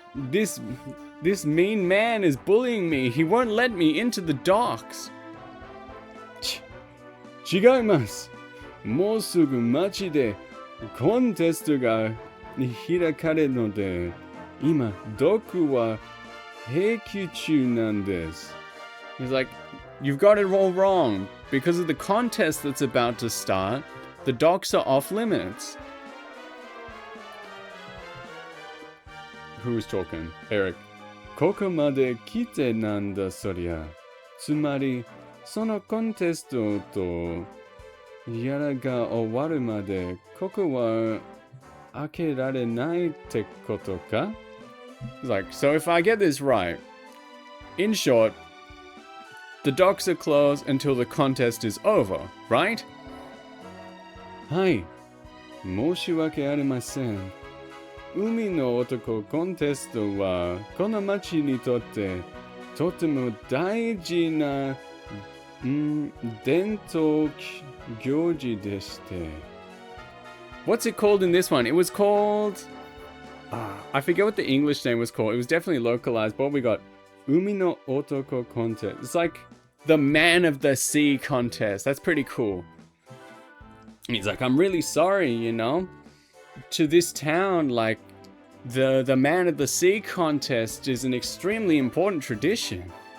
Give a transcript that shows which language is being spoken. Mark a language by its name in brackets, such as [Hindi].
[English] This mean man is bullying me. He won't let me into the docks. [Japanese] 違います。もうすぐ街でコンテストが開かれるので、今、毒は閉記中なんです。 [English] He's like, you've got it all wrong. Because of the contest that's about to start, the docks are off limits. Who's talking? Eric. [Japanese] ここまで来てなんだそりゃ。つまり、そのコンテストとやらが終わるまでここは開けられないってことか? [English] He's like, so if I get this right, in short, the docks are closed until the contest is over, right? [Japanese] はい。申し訳ありません。海の男コンテストはこの町にとってとても大事な伝統行事でして。 [English] What's it called in this one? It was called... I forget what the English name was called. It was definitely localized. But we got Umi no Otoko contest. It's like the Man of the Sea contest. That's pretty cool. And he's like, I'm really sorry, you know, to this town, like, the Man of the Sea contest is an extremely important tradition.